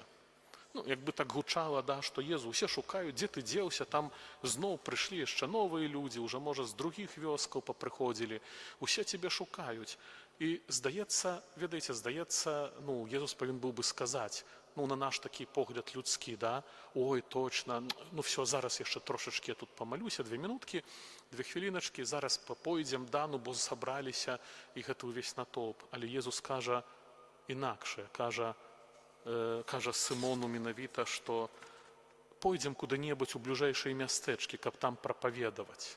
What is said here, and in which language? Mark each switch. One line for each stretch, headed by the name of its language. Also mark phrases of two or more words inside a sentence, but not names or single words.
Belarusian: Як бы так гучала, што Езу, усе шукаюць, дзе ты дзеўся, там зноў прыйшлі яшчэ новыя людзі, уже, можа, з другіх вёскаў папрыходзілі, усе цябе шукаюць. І здаецца, ведаеце, Езус павінен быў бы сказаць, на наш такі погляд людскі, ой, точно, все, зараз яшчэ трошачкі я тут памалюся, 2 минуткі, 2 хвіліначкі, зараз пойдзем, бо сабраліся, і гэта ўвесь натоўп. Але Езус кажа інакшае, кажа Сымону менавіта, што пойдзем куды-небудзь у бліжэйшыя мястэчкі, каб там прапаведаваць.